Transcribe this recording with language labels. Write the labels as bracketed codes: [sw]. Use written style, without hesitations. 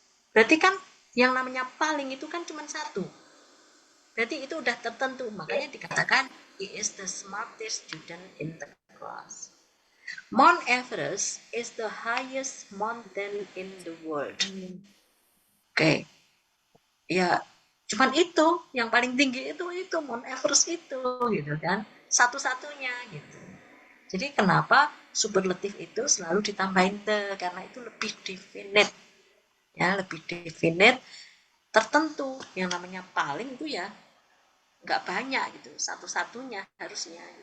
[id] Berarti kan yang namanya paling itu kan cuma satu. Berarti itu udah tertentu. Makanya dikatakan [en] he is the smartest student in the class. Mount Everest is the highest mountain in the world. [id] Oke. Ya, cuman itu yang paling tinggi itu Mount Everest itu gitu kan. Satu-satunya gitu. Jadi kenapa superlatif itu selalu ditambahin the, karena itu lebih definite. Ya, lebih definite, tertentu. Yang namanya paling itu ya nggak banyak gitu, satu-satunya harusnya.